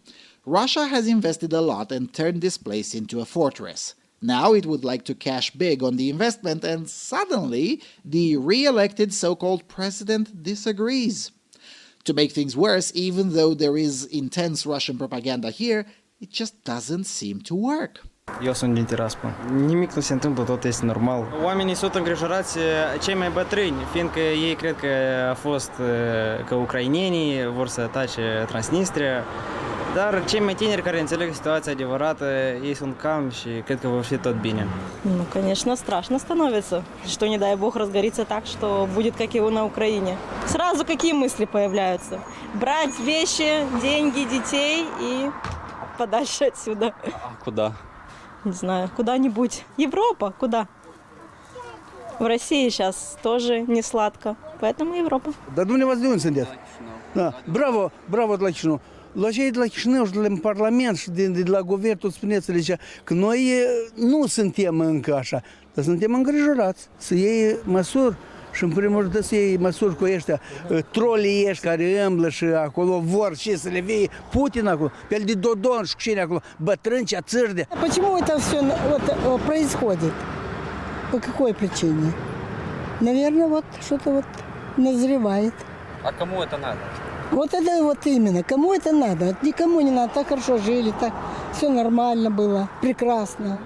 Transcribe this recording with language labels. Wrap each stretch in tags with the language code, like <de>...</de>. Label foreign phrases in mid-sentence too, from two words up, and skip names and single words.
<en>Russia has invested a lot and turned this place into a fortress. Now it would like to cash big on the investment, and suddenly the re-elected so-called president disagrees. To make things worse, even though there is intense Russian propaganda here, it just doesn't seem to work.</en> <ro>Eu sunt din Tiraspol. Nimic nu se întâmplă, tot este normal. Oamenii sunt îngrijorați, cei mai bătrâni, fiindcă ei cred că a fost că ucrainenii vor să atace Transnistria, dar cei mai tineri care înțeleg situația adevărată, ei sunt calmi și cred că va fi tot bine.</ro> <ru>Ну, конечно, страшно становится, что, не дай бог, разгорится так, что будет, как и на Украине. Сразу какие мысли появляются? Брать вещи, деньги, детей и подальше отсюда. А куда? Не знаю, куда-нибудь. Европа, куда? В России сейчас тоже не сладко, поэтому Европа.</ru> <ro>Dar dumneavoastră de unde sunteți? Da. Bravo, bravo de la Chișinău. La cei de la Chișinău și de la Parlament și de la guvern, tot spuneți că noi nu suntem încă așa, dar suntem îngrijorați să iei măsuri. Și în primul rând să iei măsuri cu ăștia, trolii ăștia care îmblă și acolo vor și să le vei Putin acolo, pe el de Dodon și cu cine acolo, bătrâni, țârde.</ro> <ru>Почему это все происходит? По какой причине? Наверное, вот что-то вот назревает. А кому это надо? Вот это вот именно. Кому это надо? Никому не надо. Так хорошо жили, так все нормально было, прекрасно.</ru>